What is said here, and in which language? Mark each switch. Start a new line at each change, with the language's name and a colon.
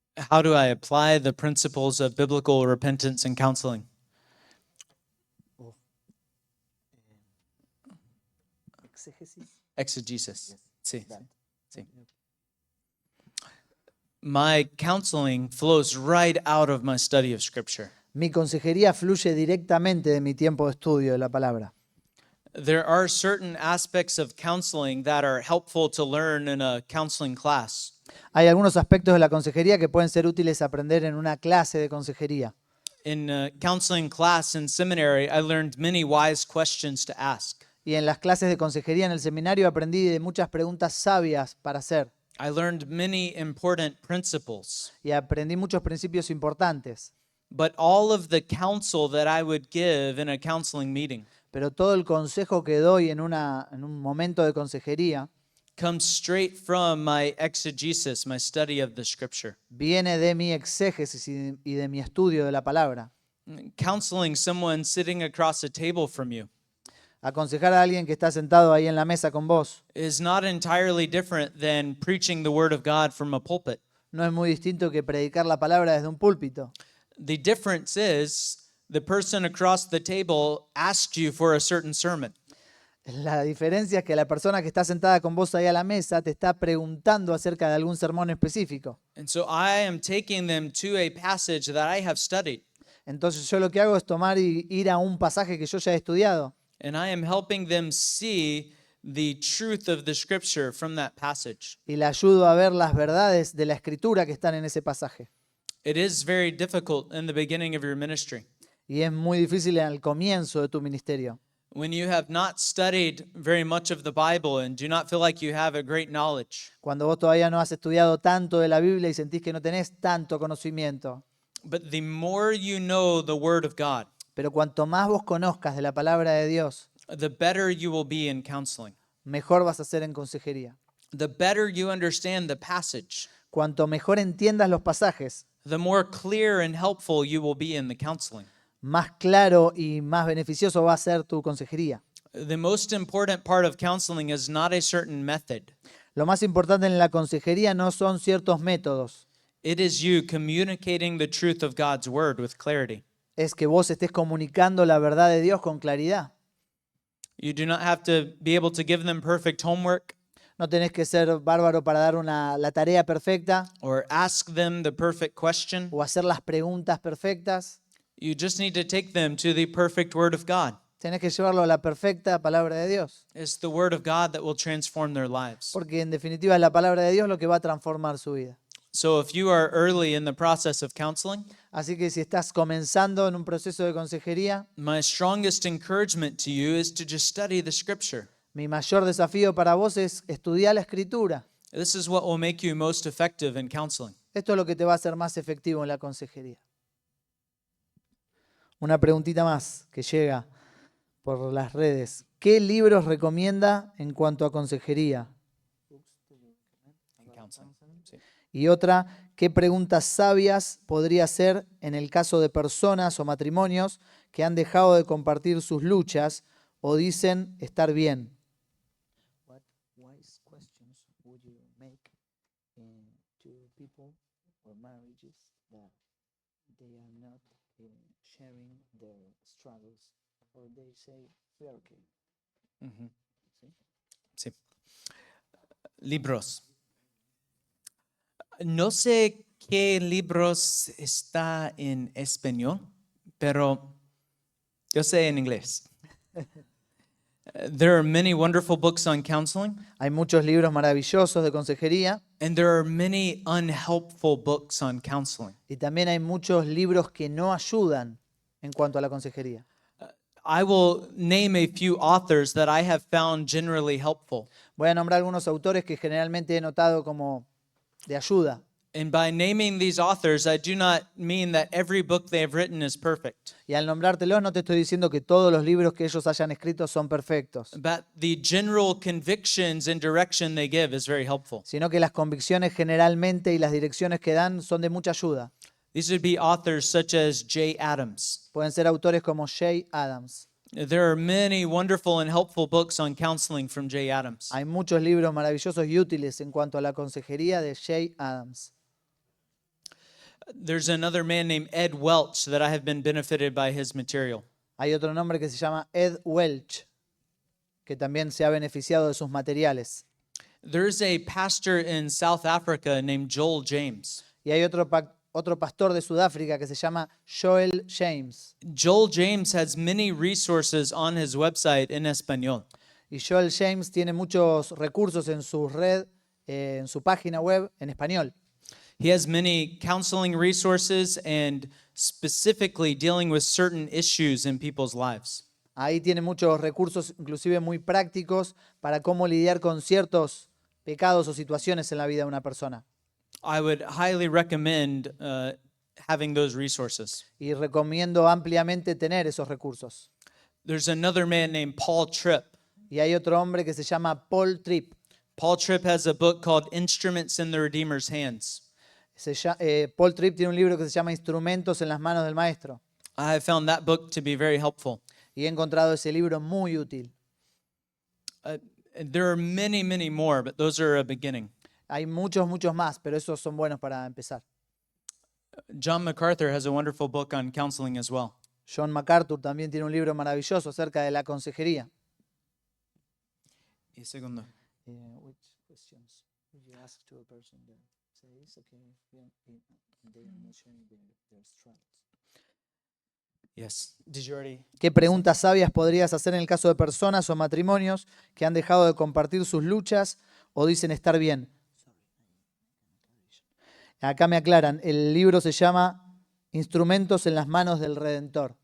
English: How do I apply the principles of biblical repentance and counseling?
Spanish: Exégesis. Exegesis. Sí. Sí.
English: My counseling flows right out of my study of Scripture.
Spanish: Mi consejería fluye directamente de mi tiempo de estudio de la palabra.
English: There are certain aspects of counseling that are helpful to learn in a counseling class.
Spanish: Hay algunos aspectos de la consejería que pueden ser útiles aprender en una clase de consejería.
English: In a counseling class in seminary, I learned many wise questions to ask.
Spanish: Y en las clases de consejería en el seminario aprendí de muchas preguntas sabias para hacer.
English: I learned many important principles.
Spanish: y aprendí muchos principios importantes.
English: But all of the counsel that I would give in a counseling meeting
Spanish: Pero todo el consejo que doy en un momento de consejería
English: comes straight from my exegesis, my study of the scripture.
Spanish: viene de mi exégesis y de mi estudio de la palabra.
English: Counseling someone sitting across a table from you
Spanish: Aconsejar a alguien que está sentado ahí en la mesa con vos
English: is not entirely different than preaching the word of God from a pulpit.
Spanish: no es muy distinto que predicar la palabra desde un púlpito.
English: The difference is the person across the table asked you for a certain sermon.
Spanish: La diferencia es que la persona que está sentada con vos ahí a la mesa te está preguntando acerca de algún sermón específico.
English: And so I am taking them to a passage that I have studied,
Spanish: Entonces yo lo que hago es tomar y ir a un pasaje que yo ya he estudiado
English: and I am helping them see the truth of the scripture from that passage.
Spanish: y le ayudo a ver las verdades de la escritura que están en ese pasaje.
English: It is very difficult in the beginning of your ministry
Spanish: Y es muy difícil al comienzo de tu ministerio.
English: when you have not studied very much of the Bible and do not feel like you have a great knowledge.
Spanish: Cuando vos todavía no has estudiado tanto de la Biblia y sentís que no tenés tanto conocimiento.
English: But the more you know the Word of God,
Spanish: Pero cuanto más vos conozcas de la palabra de Dios,
English: the better you will be in counseling.
Spanish: mejor vas a ser en consejería.
English: The better you understand the passage,
Spanish: Cuanto mejor entiendas los pasajes,
English: the more clear and helpful you will be in the counseling.
Spanish: más claro y más beneficioso va a ser tu consejería.
English: The most important part of counseling is not a certain method.
Spanish: Lo más importante en la consejería no son ciertos métodos,
English: It is you communicating the truth of God's word with clarity.
Spanish: es que vos estés comunicando la verdad de Dios con claridad.
English: You do not have to be able to give them perfect homework
Spanish: No tenés que ser bárbaro para dar la tarea perfecta
English: or ask them the perfect question.
Spanish: o hacer las preguntas perfectas.
English: You just need to take them to the perfect word of God.
Spanish: Tenés que llevarlo a la perfecta palabra de Dios.
English: It's the word of God that will transform their lives.
Spanish: Porque en definitiva es la palabra de Dios lo que va a transformar su vida.
English: So if you are early in the process of counseling,
Spanish: Así que si estás comenzando en un proceso de consejería,
English: my strongest encouragement to you is to just study the scripture.
Spanish: mi mayor desafío para vos es estudiar la escritura.
English: This is what will make you most effective in counseling.
Spanish: Esto es lo que te va a hacer más efectivo en la consejería. Una preguntita más que llega por las redes. ¿Qué libros recomienda en cuanto a consejería?
English: In counseling.
Spanish: Sí. Y otra, ¿qué preguntas sabias podría hacer en el caso de personas o matrimonios que han dejado de compartir sus luchas o dicen estar bien?
English: What wise questions would you make to people or marriages that they are not sharing their struggles or they say we are okay?
Spanish: Ujú. Sí. Libros. No sé qué libros está en español, pero yo sé en inglés.
English: There are many wonderful books on counseling,
Spanish: Hay muchos libros maravillosos de consejería
English: and there are many unhelpful books on counseling.
Spanish: y también hay muchos libros que no ayudan en cuanto a la consejería.
English: I will name a few authors that I have found generally helpful.
Spanish: Voy a nombrar algunos autores que generalmente he notado como de ayuda.
English: And by naming these authors, I do not mean that every book they have written is perfect,
Spanish: Y al nombrártelos no te estoy diciendo que todos los libros que ellos hayan escrito son perfectos,
English: but the general convictions and direction they give is very helpful.
Spanish: sino que las convicciones generalmente y las direcciones que dan son de mucha ayuda.
English: These would be authors such as Jay Adams.
Spanish: Pueden ser autores como Jay Adams.
English: There are many wonderful and helpful books on counseling from Jay Adams.
Spanish: Hay muchos libros maravillosos y útiles en cuanto a la consejería de Jay Adams.
English: There's another man named Ed Welch that I have been benefited by his material.
Spanish: Hay otro nombre que se llama Ed Welch, que también se ha beneficiado de sus materiales.
English: There's a pastor in South Africa named Joel James.
Spanish: Y hay otro pastor de Sudáfrica que se llama Joel James.
English: Joel James has many resources on his website in Espanol.
Spanish: Y Joel James tiene muchos recursos en su red, en su página web en español.
English: He has many counseling resources and specifically dealing with certain issues in people's lives.
Spanish: Ahí tiene muchos recursos, inclusive muy prácticos, para cómo lidiar con ciertos pecados o situaciones en la vida de una persona.
English: I would highly recommend having those resources.
Spanish: Y recomiendo ampliamente tener esos recursos.
English: There's another man named Paul Tripp.
Spanish: Y hay otro hombre que se llama Paul Tripp.
English: Paul Tripp has a book called Instruments in the Redeemer's Hands.
Spanish: Paul Tripp tiene un libro que se llama Instrumentos en las manos del Maestro.
English: I have found that book to be very helpful.
Spanish: Y he encontrado ese libro muy útil.
English: And there are many, many more, but those are a beginning.
Spanish: Hay muchos, muchos más, pero esos son buenos para empezar.
English: John MacArthur has a wonderful book on counseling as well.
Spanish: John MacArthur también tiene un libro maravilloso acerca de la consejería. Y segundo.
English: Which questions would you ask to a person that says, okay, they are not sharing their struggles? Yes. Did you already?
Spanish: ¿Qué preguntas sabias podrías hacer en el caso de personas o matrimonios que han dejado de compartir sus luchas o dicen estar bien? Acá me aclaran, el libro se llama Instrumentos en las manos del Redentor.